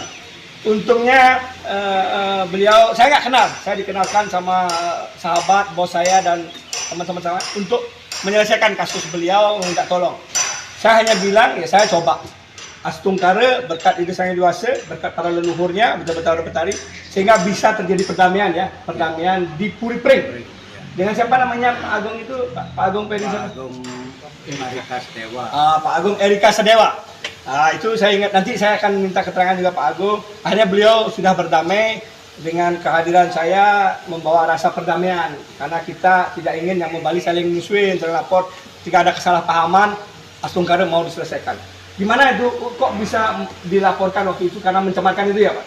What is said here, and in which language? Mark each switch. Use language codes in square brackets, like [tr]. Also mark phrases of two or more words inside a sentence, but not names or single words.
[id] Untungnya beliau, saya nggak kenal, saya dikenalkan sama sahabat, bos saya dan teman-teman saya untuk menyelesaikan kasus beliau, minta tolong. Saya hanya bilang, ya saya coba. Astungkara berkat ide sang dewasa, berkat para leluhurnya, betul-betul petari, sehingga bisa terjadi perdamaian ya, perdamaian di Puri Pring. Dengan siapa namanya Pak Agung itu, Pak Agung Perisa? Pak Agung Erika Sedewa. Pak Agung Erika Sedewa. Itu saya ingat, nanti saya akan minta keterangan juga Pak Agung. Akhirnya beliau sudah berdamai dengan kehadiran saya, membawa rasa perdamaian. Karena kita tidak ingin yang membalik saling musuhin, saling lapor. Jika ada kesalahpahaman, Astungkara mau diselesaikan. Gimana itu kok bisa dilaporkan waktu itu karena mencemarkan itu ya Pak?